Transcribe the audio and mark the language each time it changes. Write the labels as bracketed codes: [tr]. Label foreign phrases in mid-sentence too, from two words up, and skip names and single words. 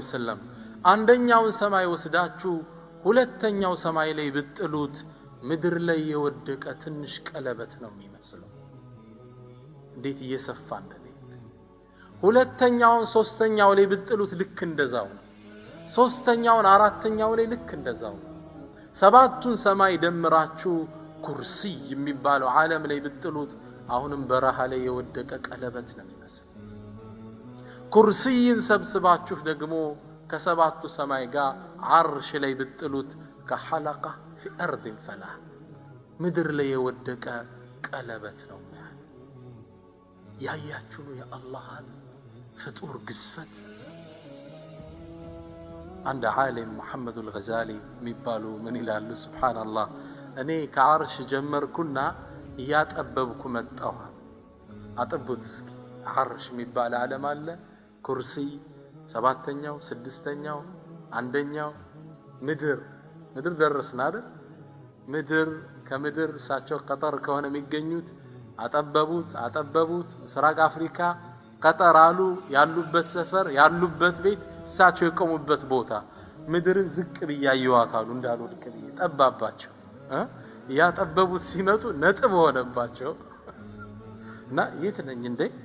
[am] ወሰለም አንደኛውን ሰማይ ወስዳችሁ ሁለተኛው ሰማይ ላይ ብትጥሉት ምድር ላይ የወደቀ ትንሽ ቀለበት ነው የሚመስለው እንዴት እየሰፋ እንደሌለ ሁለተኛውን ሶስተኛው ላይ ብትጥሉት ልክ እንደዛው ነው ሶስተኛውን አራተኛው ላይ ልክ እንደዛው ነው ሰባቱን ሰማይ ደምራችሁ ኩርሲ የሚባለው ዓለም ላይ ብትጥሉት አሁንም በረሃ ላይ የወደቀ ቀለበት ነው የሚመስለው ኩርሲን ሰብስባችሁ ደግሞ ከሰባቱ ሰማይ ጋር አርሽ ላይ ብትጥሉት ከሐለቃ [ar] في ارض فلا [am] ምድር ላይ የወደቀ ቀለበት ነው ያያችሁ ነው የአላህን ፍጡር ግዝፈት [ar] عند عالم [am] محمد الغزالي የሚባሉ ምን ይላሉ ሱብሃንአላህ እኔ ከአርሽ ጀመርኩና ያጠበብኩ መጣሁ አጥቡት እስኪ አርሽ የሚባል ዓለም አለ ኩርሲ ሰባተኛው ስድስተኛው አንደኛው ምድር ደረስና አይደል ምድር ከምድር እሳቸው ቀጠር ከሆነ የሚገኙት አጠበቡት ምስራቅ አፍሪካ ቀጠር አሉ ያሉበት ሰፈር ያሉበት ቤት እሳቸው የቆሙበት ቦታ ምድርን ዝቅ ብያየዋታሉ እንዳልወድቅ ብዬ ጠባባቸው ያጠበቡት ሲመጡ ነጥብ ሆነባቸው እና የት ነኝ እንዴ